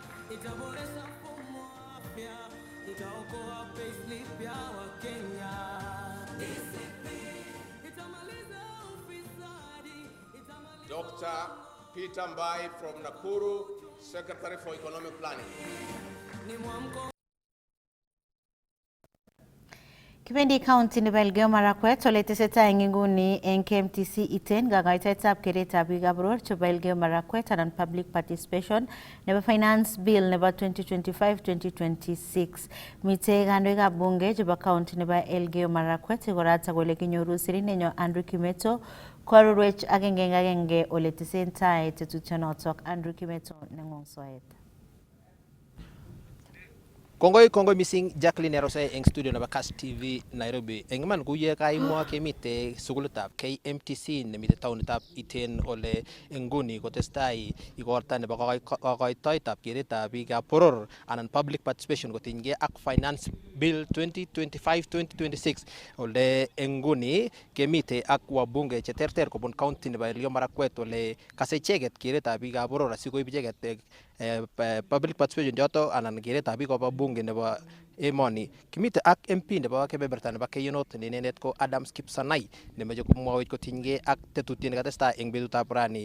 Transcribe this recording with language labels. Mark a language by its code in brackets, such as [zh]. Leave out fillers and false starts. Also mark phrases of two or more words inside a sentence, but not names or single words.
[sw] itaboresha mfumo wa afya, itaokoa payslip ya Wakenya. DCP itamaliza ufisadi, itamaliza [en] Dr. Peter Mbai from Nakuru, Secretary for Economic Planning. [sw] ni mwamko. [kln] Kipendi county nebo Elgeyo Marakwet ole tesetai nguni en KMTC iten gagaitetab keretab biikab boror chebo Elgeyo Marakwet anan [en] public participation [kln] nebo [en] finance bill [kln] nebo 2025-2026. Mitei kandoikab bunge chebo county nebo Elgeyo Marakwet ikorata kole kinyoru sirinenyo Andrew Kimeto koarorwech agenge ole tesentai tetutionotok. Andrew Kimeto neng'ong soet. Kongoi missing Jacqueline Erose eng studio nebo Kass TV Nairobi. Eng iman kuye kaimwa kemite sukulitab KMTC nemite taonitab Iten ole nguni kotestai igorta nebo kokoitoetab keretab biikab boror anan [en] public participation [kln] kotinygei ak [en] finance bill [kln] 2025-2026 ole nguni kemite ak wabunge cheterter kobun county nebo Elgeyo Marakwet ole kase icheket keretab biikab boror asikoib icheket [en] public participation [kln] joto anan keretab biik koba bunge nebo emoni. Kimite ak MP nebo kebeberta nebo Keyonot ne inendet ko Adams Kipsanai nemoche komwowech kotinygei ak tetutiet nekatestai eng betutab rani.